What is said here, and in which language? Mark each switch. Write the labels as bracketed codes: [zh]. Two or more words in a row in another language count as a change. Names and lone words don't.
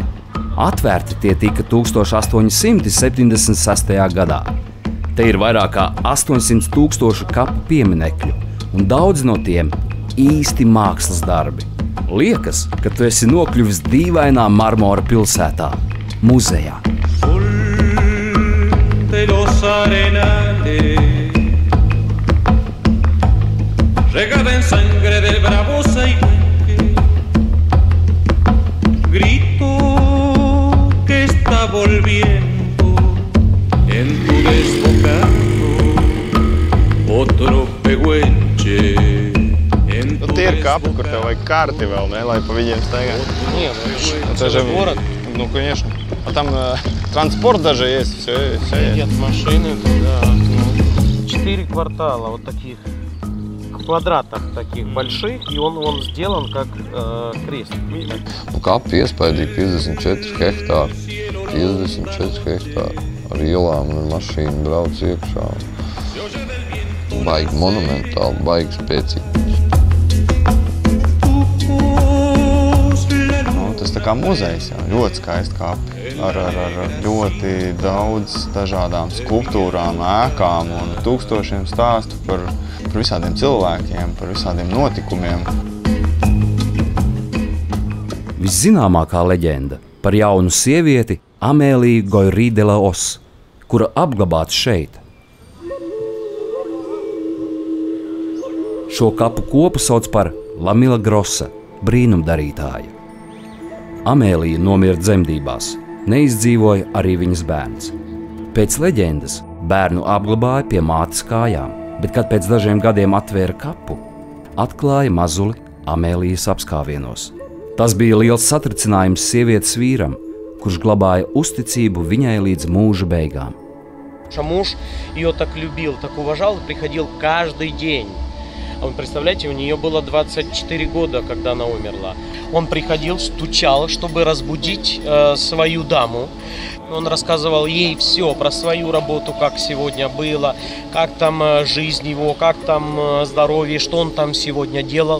[lv] Atvērti tie tika 1876. gadā. Te ir vairāk kā 800 000 kapu pieminekļu, un daudz no tiem īsti mākslas darbi. Liekas, ka tu esi nokļuvis dīvainā marmora pilsētā, muzejā. [es] Regada en sangre del bravo Saihuenque, grito que está volviendo en tu desbocado otro pehuenche. [lv] Tie ir kapi, kur tev vajag karti vēl, ne, lai pa viņiem staigāt. [ru] Это же город. Ну, конечно. А там транспорт даже есть, все есть. Нет, машины, да. 4 квартала вот таких. Квадратах таких больших, и он сделан как крест. [lv] Kapi iespaidīgi 54 hektāri. 54 hektāri. Ar ielām un ar mašīnu brauc iekšā. Baigi monumentāli, baigi spēcīgi. Tas tā kā muzejs, jā, ļoti skaisti kapi. Ar ļoti daudz dažādām skulptūrām, ēkām un tūkstošiem stāstu par visādiem cilvēkiem, par visādiem notikumiem. Viszināmākā leģenda par jaunu sievieti Amēliju Goirí de la Os, kura apglabāta šeit. Šo kapu kopu sauc par La Milagrosa, brīnumdarītāja. Amēlija nomira dzemdībās, neizdzīvoja arī viņas bērns. Pēc leģendas bērnu apglabāja pie mātes kājām, bet, kad pēc dažiem gadiem atvēra kapu, atklāja mazuli Amēlijas apskāvienos. Tas bija liels satricinājums sievietes vīram, kurš glabāja uzticību viņai līdz mūža beigām. [ru] Муж ее так любил, так уважал, приходил каждый день. Он, представляете, у нее было 24 года, когда она умерла. Он приходил, стучал, чтобы разбудить свою даму. Он рассказывал ей все про свою работу, как сегодня было, как там жизнь его, как там здоровье, что он там сегодня делал.